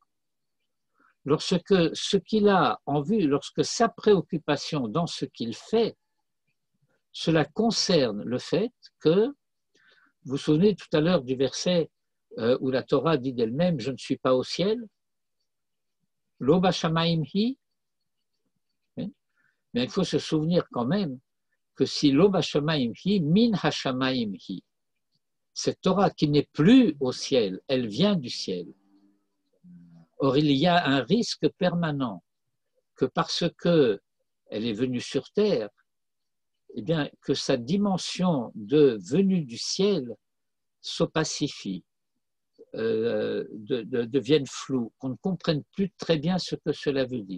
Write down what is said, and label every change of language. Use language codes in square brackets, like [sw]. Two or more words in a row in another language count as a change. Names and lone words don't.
[fr] Lorsque ce qu'il a en vue, lorsque sa préoccupation dans ce qu'il fait, cela concerne le fait que, vous vous souvenez tout à l'heure du verset où la Torah dit d'elle-même « Je ne suis pas au ciel » [he] לא בשמים היא. [fr] Mais il faut se souvenir quand même que si [he] לא בשמים היא, מן השמים היא, [fr] cette Torah qui n'est plus au ciel, elle vient du ciel. Or, il y a un risque permanent que parce qu'elle est venue sur terre, eh bien, que sa dimension de venue du ciel s'opacifie, devienne floue, qu'on ne comprenne plus très bien ce que cela veut dire.